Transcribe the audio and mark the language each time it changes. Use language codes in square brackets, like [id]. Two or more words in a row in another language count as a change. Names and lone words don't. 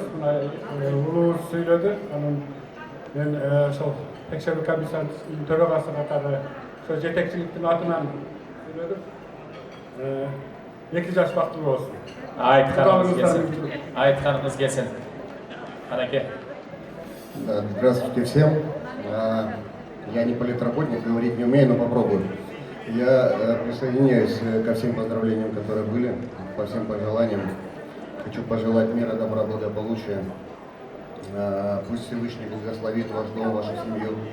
[ky] Улуубуз сүйлөдү. Анан мен ошол текшерүү комиссиясынын төрагасы катары ошо жетекчиликтин атынан сүйлөдүм. 2 жаш бактылуу болсун. Айтканыңыз келсин. Анаке. [ru] Здравствуйте всем. Я не политработник, говорить не умею, но попробую. Я присоединяюсь ко всем поздравлениям, которые были, по всем пожеланиям. Хочу пожелать мира, добра, благополучия. Пусть Всевышний благословит ваш дом, вашу семью.